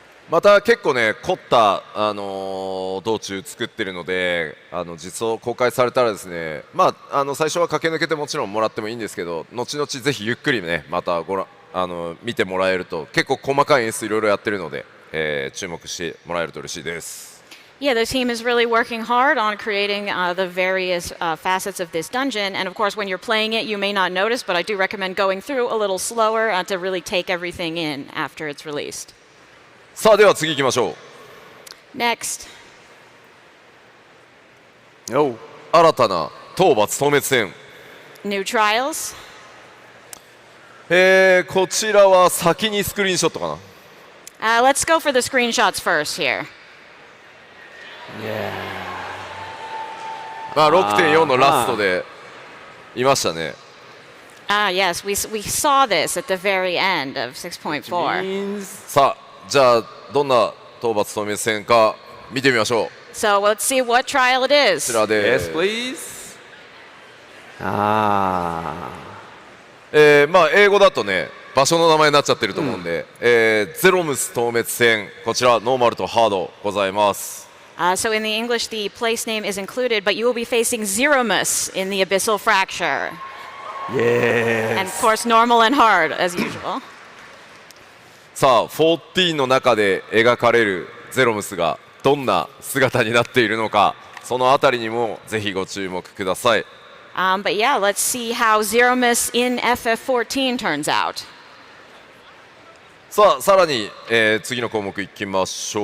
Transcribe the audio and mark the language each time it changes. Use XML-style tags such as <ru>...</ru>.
<ja>また結構ね凝った、道中作ってるので、実装公開されたらですね、まあ、最初は駆け抜けてもちろんもらってもいいんですけど、後々ぜひゆっくりねまた見てもらえると、結構細かい演出いろいろやってるので、注目してもらえると嬉しいです。</ja> <en>Yeah, the team is really working hard on creating the various facets of this dungeon, and of course when you're playing it you may not notice, but I do recommend going through a little slower to really take everything in after it's released.</en> <ja>さあでは次行きましょう。</ja> <en>Next. Oh.</en> <ja>新たな討伐討滅戦。</ja> <en>New trials.</en> <ja>こちらは先にスクリーンショットかな。</ja> <en>Let's go for the screenshots first here.</en> <ja>まあ 6.4 のラストでいましたね。</ja> <en>Yes, we saw this at the very end of 6.4.</en> <ja>さあじゃあどんな討伐討滅戦か見てみましょう。</ja> <en>So let's see what trial it</en> <ja>こ</ja> <en>is.</en> <ja>ちらで</ja> <en>Yes, please. あ</en> <ja>まあ英語だとね場所の名前になっちゃってると思うんで、ゼロムス討滅戦、こちらノーマルとハードございます。</ja> <en>So in the English, the place name is included, but you will be facing Zeromus in the Abyssal Fracture. あ、Yes. And of course, normal and hard, as usual.</en> <ja>さあ14の中で描かれるゼロムスがどんな姿になっているのか、そのあたりにもぜひご注目ください。</ja> <en>But yeah, let's see how Zeromus in FF14 turns out.</en> <ja>さあさらに、次の項目いきましょう。</ja>